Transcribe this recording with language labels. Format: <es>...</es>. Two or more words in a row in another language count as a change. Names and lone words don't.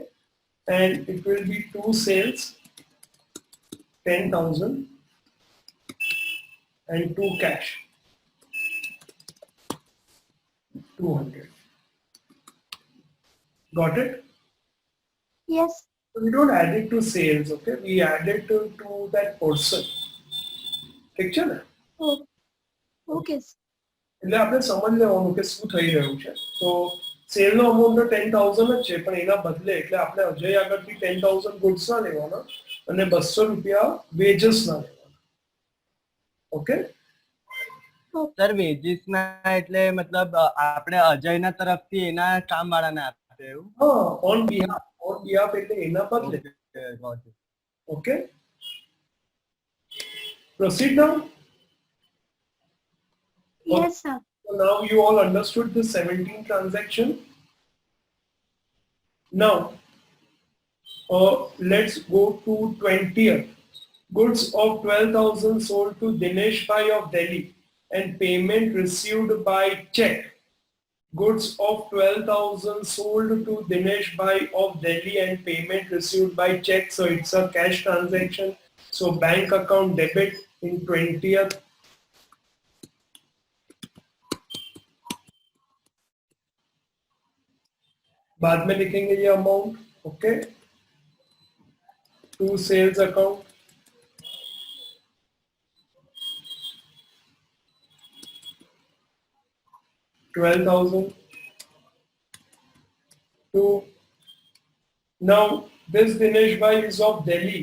<en>And it will be two sales, 10,000 and two cash, 200. Got it? Yes. So we don't add it to sales, okay? We add it to that person.</en> <gu>ઠીક છે ને?</gu> <en>Oh, okay.</en> <gu>એટલે આપણે સમજ લેવાનું કે શું થઈ રહ્યું છે. તો સેલ નો અમાઉન્ટ 10,000 જ છે, પણ એના બદલે એટલે આપણે અજય આગળથી 10,000 ગુડ્સ ના લેવાના અને 200 રૂપિયા વેજીસ ના લેવાના. ઓકે, સર વેજીસ ના એટલે મતલબ આપણે અજયના તરફથી એના કામ વાળાને આપે એવું? હા,</gu> <en>on behalf</en> <gu>એટલે એના બદલે. ઓકે,</gu> <en>proceed now. Yes, sir. So now you all understood the 17 transaction. Now let's go to 20th. Goods of 12,000 sold to Dinesh Bhai of Delhi and payment received by check. Goods of 12,000 sold to Dinesh Bhai of Delhi and payment received by check. So it's a cash transaction. So bank account debit in 20th.</en> <hi>बाद में लिखेंगे ये अमाउंट.</hi> <en>Okay, to sales account, $12,000. To now this Dinesh Bhai is of Delhi.</en>